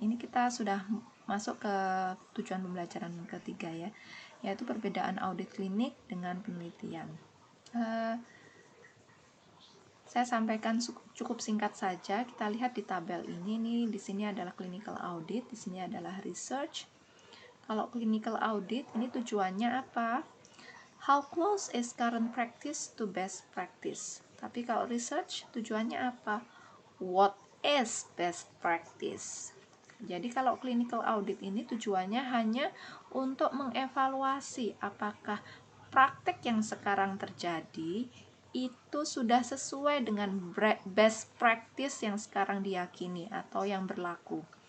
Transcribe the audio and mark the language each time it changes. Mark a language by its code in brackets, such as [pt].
[id] Ini kita sudah masuk ke tujuan pembelajaran ketiga ya, yaitu perbedaan audit klinik dengan penelitian. Saya sampaikan cukup singkat saja. Kita lihat di tabel ini nih, di sini adalah clinical audit, di sini adalah research. Kalau clinical audit ini tujuannya apa? [en] How close is current practice to best practice? [id] Tapi kalau research tujuannya apa? [en] What is best practice? [id] Jadi kalau clinical audit ini tujuannya hanya untuk mengevaluasi apakah praktek yang sekarang terjadi itu sudah sesuai dengan best practice yang sekarang diyakini atau yang berlaku.